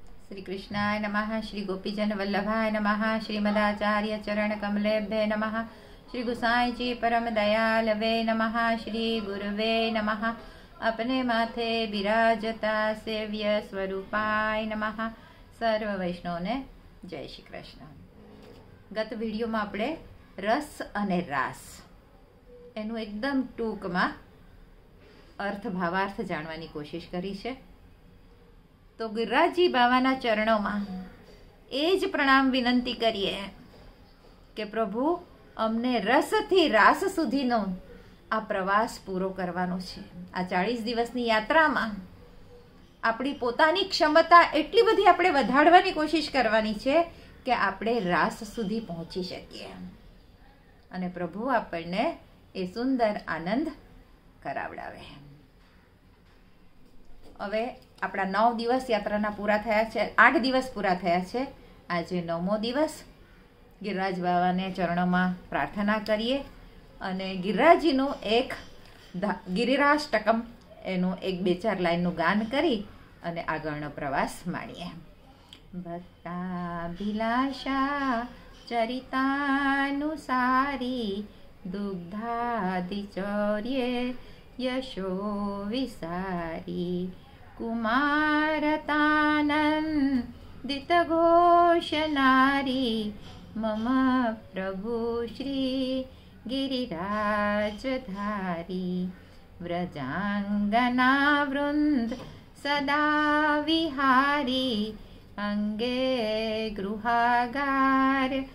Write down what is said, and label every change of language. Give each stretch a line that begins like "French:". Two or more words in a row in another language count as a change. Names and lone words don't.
Sanskrit: श्री कृष्णाय नमः। श्री गोपीजन वल्लभाय नमः। श्रीमदाचार्य चरण कमलेभ्ये नमः। श्री गुसाई जी परम दयालवे नमः। श्री गुरुवे नमः। अपने माथे बिराजता सेव्य स्वरूपाय नमः।
Gujarati: સર્વ વૈષ્ણવને જય શ્રી કૃષ્ણ। ગત વિડિયોમાં આપણે રસ અને રાસ એનુ એકદમ ટૂંકમાં અર્થ ભાવાર્થ જાણવાની કોશિશ કરી છે। તો ગિરિરાજજી બાબાના ચરણોમાં એ જ પ્રણામ વિનંતી કરીએ કે પ્રભુ અમને રસથી રાસ સુધીનો આ પ્રવાસ પૂરો કરવાનો છે। આ 40 દિવસની યાત્રામાં આપણી પોતાની ક્ષમતા એટલી બધી આપણે વધાડવાની કોશિશ કરવાની છે કે આપણે રાસ સુધી પહોંચી શકીએ અને પ્રભુ આપણને એ સુંદર આનંદ કરાવડાવે। હવે આપણા 9 દિવસ યાત્રાના પૂરા થયા છે। 8 દિવસ પૂરા થયા છે। આજે 9મો દિવસ। ગિરિરાજ બાવાને ચરણોમાં પ્રાર્થના કરીએ અને ગિરિરાજજીનું એક ગિરિરાષ્ટકમ એનું એક 2-4 લાઈનનું ગાન કરી અને આગળનો પ્રવાસ માણીએ।
Sanskrit: ભક્તાભિલાષા ચરિતાનુસારી દુગ્ધાદિચૌર્યે यशो विसारी कुमारतानंदित घोष नारी मम प्रभु श्री गिरिराजधारी व्रजांगना वृंद सदा विहारी अंगे गृहागार